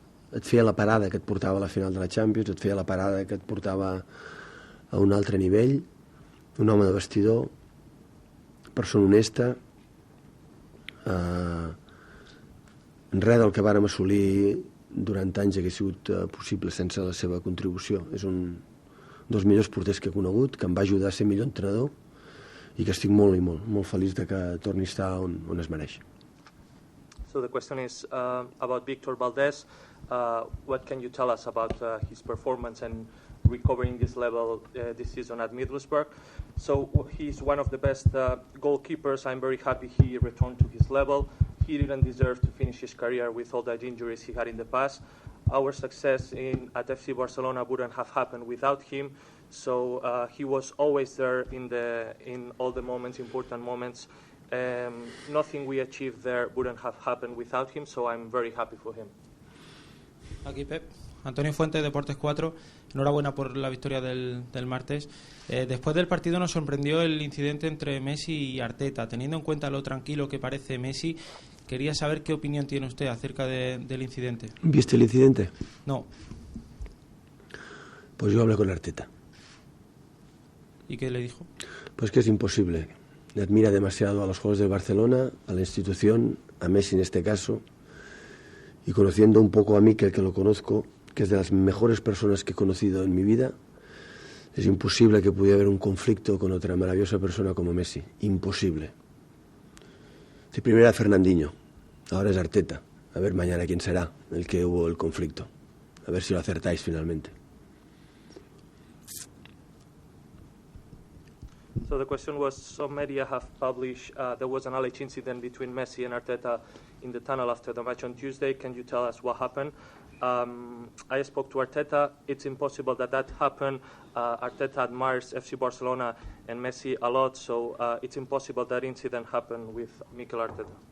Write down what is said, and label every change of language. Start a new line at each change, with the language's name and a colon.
Catalan: Et feia la parada que et portava a la final de la Champions, et feia la parada que et portava a un altre nivell, un home de vestidor, persona honesta, res del que vàrem assolir durant anys hagués sigut possible sense la seva contribució. És un dels millors porters que he conegut, que em va ajudar a ser millor entrenador i que estic molt feliç de que torni a estar on es mereix.
English: So the question is about Victor Valdés. What can you tell us about his performance and recovering this level this season at Middlesbrough? So he's one of the best goalkeepers. I'm very happy he returned to his level. He didn't deserve to finish his career with all the injuries he had in the past. Our success at FC Barcelona wouldn't have happened without him. So he was always there in all the moments, important moments. Nothing we achieved there wouldn't have happened without him, so I'm very happy for him.
Spanish: Aquí Pep, Antonio Fuente, Deportes 4. Enhorabuena por la victoria del martes. Después del partido nos sorprendió el incidente entre Messi y Arteta. Teniendo en cuenta lo tranquilo que parece Messi, quería saber qué opinión tiene usted acerca del incidente. ¿Viste el incidente? No. Pues yo hablé con Arteta. ¿Y qué le dijo? Pues que es imposible. Le admira demasiado a los jugadores del Barcelona, a la institución, a Messi en este caso, y conociendo un poco a mí, que lo conozco, que es de las mejores personas que he conocido en mi vida, es imposible que pudiera haber un conflicto con otra maravillosa persona como Messi. Imposible. Si primero era Fernandinho, ahora es Arteta. A ver mañana quién será el que hubo el conflicto. A ver si lo acertáis finalmente.
English: So the question was, some media have published there was an alleged incident between Messi and Arteta in the tunnel after the match on Tuesday. Can you tell us what happened? I spoke to Arteta. It's impossible that happened. Arteta admires FC Barcelona and Messi a lot, so it's impossible that incident happened with Mikel Arteta.